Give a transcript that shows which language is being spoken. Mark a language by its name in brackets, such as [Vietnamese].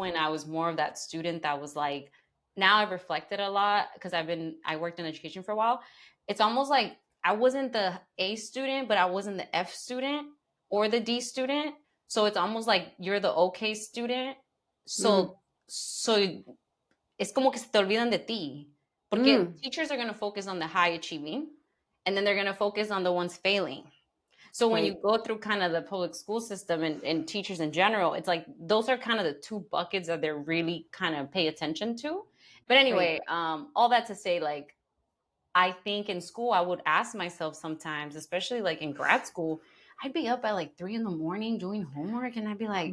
[English] Mm. when I was more of that student that was like, now I've reflected a lot because I worked in education for a while. It's almost like I wasn't the A student, but I wasn't the F student or the D student. So it's almost like you're the okay student. Mm. [Spanish] So es como que se te olvidan de ti. Porque Mm. [English] teachers are going to focus on the high achieving and then they're going to focus on the ones failing. So when you Right. go through kind of the public school system and teachers in general, it's like those are kind of the two buckets that they're really kind of pay attention to. But Right. anyway, all that to say, like I think in school I would ask myself sometimes, especially like in grad school, I'd be up at like 3 in the morning doing homework, and I'd be like,